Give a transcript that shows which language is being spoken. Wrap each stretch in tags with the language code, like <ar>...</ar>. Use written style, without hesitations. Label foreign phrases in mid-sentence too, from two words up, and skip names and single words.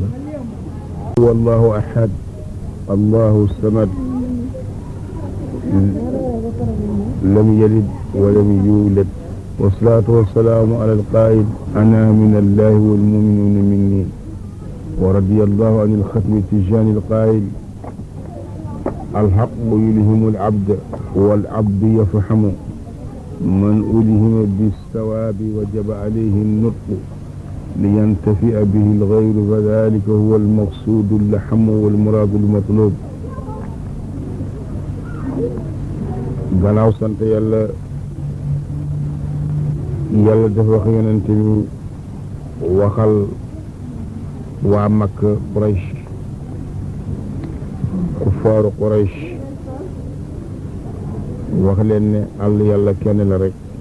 <ar>والله أحد الله الصمد لم يلد ولم يولد والصلاة والسلام على القائل أنا من الله والمؤمنون مني ورضي الله عن الختم التجاني القائل الحق يلهم العبد والعبد يفهم من ألهم بالثواب وجب عليه النطق لينتفئ به الغير فذلك هو المقصود اللحم والمراد المطلوب.</ar> <wo>gannaaw sant yàlla dafa wax yonent mi waxal waa Makka Quraysh kuffaaru Quraysh wax leen ne àll yàlla kenn la rek.</wo>